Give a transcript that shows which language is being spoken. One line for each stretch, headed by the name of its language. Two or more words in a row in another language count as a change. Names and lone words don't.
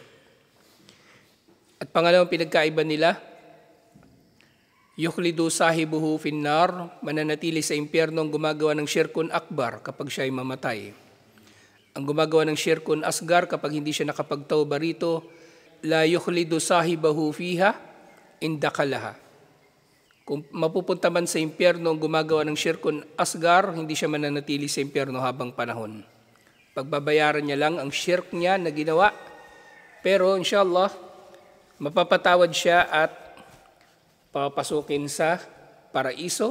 Filipino: At pangalawang pinagkaiba nila,
Arabic: يخلد صاحبه في النار,
Filipino: mananatili sa impyerno ang gumagawa ng
Arabic: شرك أكبر
Filipino: kapag siya ay mamatay. Ang gumagawa ng
Arabic: شرك أصغر
Filipino: kapag hindi siya nakapagtawba rito,
Arabic: لا يخلد صاحبه فيها إن دخلها.
Filipino: Kung mapupunta man sa impyerno ang gumagawa ng
Arabic: شرك أصغر,
Filipino: hindi siya mananatili sa impyerno habang panahon. Pagbabayaran niya lang ang shirk niya na ginawa, pero inshallah, mapapatawad siya at papasukin sa paraiso.